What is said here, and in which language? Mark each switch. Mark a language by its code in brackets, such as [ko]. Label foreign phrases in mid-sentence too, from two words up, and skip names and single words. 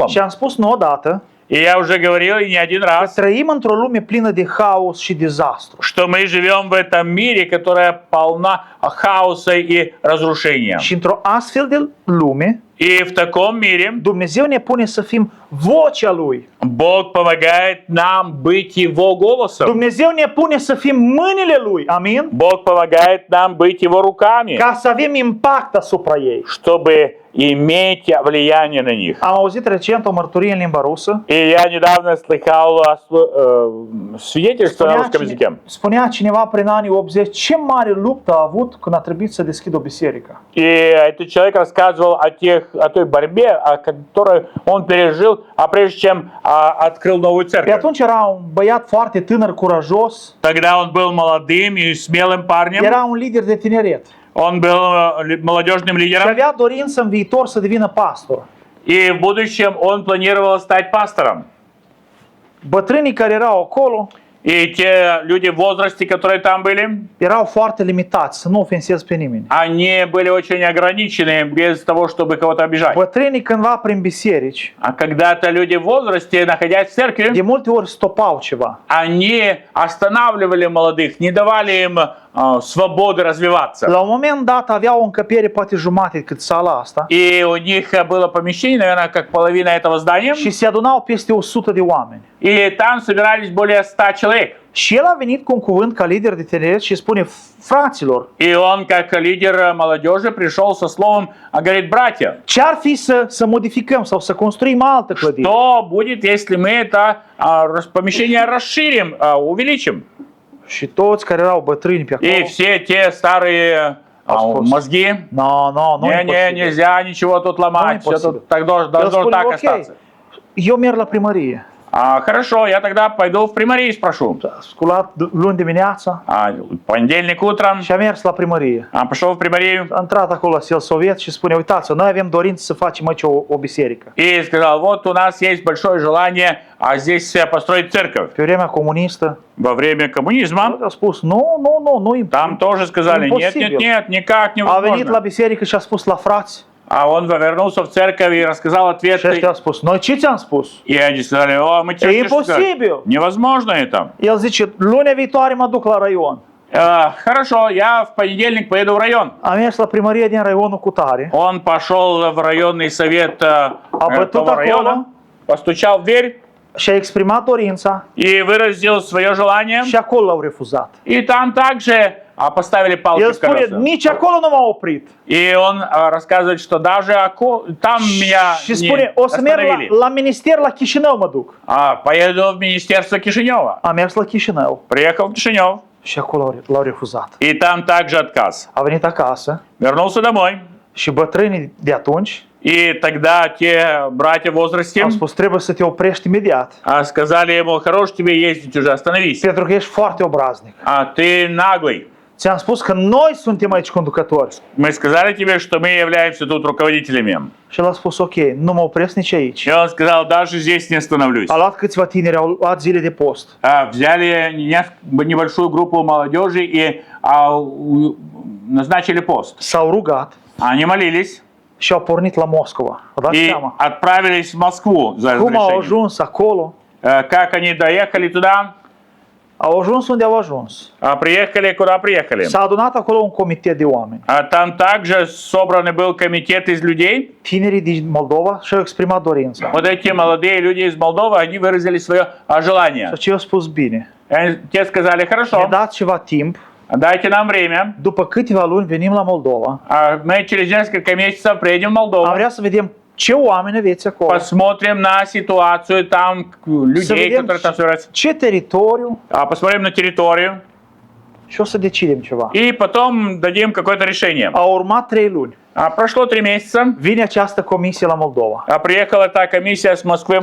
[ro] Și am spus nu odată [ru] И я уже говорил и не один [ro] că [ru] раз, [ro] trăim într-o lume plină de haos și dezastru. [ru] что мы живем в этом мире, которая полна хаоса и разрушения. [ro] Și într-o astfel de lume, [ru] И в таком мире [ro] Dumnezeu ne pune să fim vocea Lui. [ru] Бог помогает нам быть Его голосом. [ro] Dumnezeu ne pune să fim mâinile Lui. Amin? [ru] Бог помогает нам быть Его руками, [ro] Ca să avem impact asupra ei. [ru] чтобы иметь влияние на них. [ro] Am auzit recent o mărturie în limba rusă. [ru] И я недавно слыхал свидетельство на русском языке. [ro] Spunea cineva prin anii 80 ce mare luptă a avut când a trebuit să deschidă o biserică. [ru] И этот человек рассказывал о той борьбе, о которой он пережил, прежде чем открыл новую [ro] Pe [ru] церковь. [ro] atunci era un băiat foarte tânăr, curajos. [ru] Тогда он был молодым и смелым парнем. [ro] Era un lider de tineret. [ru] Он был молодежным [ro] Și [ru] лидером. [ro] avea dorință în viitor să devină pastor. [ru] И в будущем он планировал стать пастором. [ro] Bătrânii care erau acolo [ru] И те люди в возрасте, которые там были, [ro] erau foarte limitați, să nu ofensez pe nimeni. [ru] они были очень ограничены без того, чтобы кого-то обижать. [ro] Bătrânii cândva prin biserici, [ru] А когда-то люди в возрасте, находясь в [ro] de [ru] церкви, [ro] multe ori stopau ceva. [ru] они останавливали молодых, не давали им свободы развиваться. [ro] La un moment dat aveau o încăpere poate jumate cât sala asta [ru] И у них было помещение, наверное, как половина этого здания, [ro] și se adunau peste 100 de oameni. [ru] и там собирались более 100 человек. [ro] Și el a venit cu un cuvânt ca lider de tineret și spune, fraților, [ru] И он, как лидер молодежи, пришел со словом, говорит: братья, [ro] ce-ar fi să modificăm sau să construim altă clădire? [ru] что будет, если мы это помещение расширим, увеличим? [ro] Și toți care erau bătrâni pe acolo, [ru] И все те старые мозги, [ro] nu, [ru] не, нельзя ничего тут ломать, все [ro] imposibil. [ru] тут так должно так остаться. [ro] Eu merg la primărie. [ru] Хорошо, я тогда пойду в примарий спрошу. [ro] Sculat luni dimineața [ru] Понедельник утром [ro] și am mers la primărie. [ru] пошел в примарию [ro] A intrat acolo la Selsovieț și spune, uitați, noi avem dorință să facem aici o biserică. [ru] и сказал: вот у нас есть большое желание здесь построить церковь. [ro] Pe vremea comunistă, [ru] Во время коммунизма [ro] a spus, nu, [ru] там тоже сказали: нет, [ro] Imposibil. [ru] никак [ro] A venit la [ru] невозможно. [ro] biserică și a spus la frați. [ru] А он вернулся в церковь и рассказал [ro] Și ăștia [ru] ответы. [ro] au spus, noi ce ți-am spus? [ru] И они сказали: о, мы тебе что сказали? [ro] Imposibil. [ru] Невозможно это. [ro] El zice, lunea viitoare mă duc la raion. [ru] Хорошо, я в понедельник поеду в район. [ro] Am mers la primărie din raionul Cutare. [ru] Он пошел в районный совет [ro] bătut [ru] того [ro] acolo. [ru] района, постучал в дверь [ro] Și a exprimat dorința [ru] и выразил свое желание. [ro] și acolo l-au refuzat. [ru] И там также поставили палки [ro] El [ru] в [ro] spune, [ru] колеса. [ro] nici acolo nu m-a oprit. [ru] И он рассказывает, что даже там меня [ro] Și spune, [ru] не [ro] o să merg [ru] остановили. [ro] la minister la Chișinău mă duc. [ru] Поеду в министерство Кишинева. [ro] Am mers la Chișinău [ru] Приехал в Кишинев. [ro] și acolo l-au refuzat. [ru] И там также отказ. [ro] A venit acasă [ru] Вернулся домой. [ro] și bătrânii de atunci [ru] И тогда те братья в возрасте [ro] au spus, trebuie să te oprești imediat. [ru] сказали ему: хорош тебе ездить уже, остановись. [ro] Pentru că ești foarte obraznic. [ru] Ты наглый. [ro] Ți-am spus că noi suntem aici conducători. [ru] Мы сказали тебе, что мы являемся тут руководителями. [ro] Și el a spus, ok, nu mă opresc nici aici. [ru] И он сказал: даже здесь не остановлюсь. [ro] A luat câțiva tineri, au luat zile de post. [ru] Взяли небольшую группу молодежи и назначили пост. [ro] S-au rugat [ru] Они молились [ro] și au pornit la Moscova. Vă dați [ru] и [ro] seama? [ru] отправились в Москву за [ro] Cum au [ru] разрешением. [ro] ajuns acolo? [ru] Как они доехали туда? [ro] Au ajuns unde au ajuns. [ru] Приехали, куда приехали. [ro] S-a adunat acolo un comitet de oameni. [ru] Там также собран был комитет из людей. [ro] Tinerii din Moldova și-au exprimat dorința. [ru] Вот эти молодые люди из Молдовы, они выразили свое желание. [ro] Și ce au spus bine. [ru] Те сказали: [ro] Ne [ru] хорошо, [ro] dați ceva timp [ru] Дайте нам время. [ro] După câteva luni venim la Moldova. [ru] Мы через несколько месяцев приедем в [ro] Am [ru] Молдову. [ro] vrea să vedem ce oameni aveți acolo. [ru] Посмотрим на ситуацию там, [ro] Să [ru] людей, [ro] vedem [ru] которые там собираются. [ro] ce teritoriu [ru] Посмотрим на территорию. [ro] și o să decidem ceva. [ru] И потом дадим какое-то решение. [ro] Au urmat 3 luni. [ru] Прошло 3 месяца. [ro] Vine această comisie la Moldova. [ru] Приехала та комиссия с Москвы в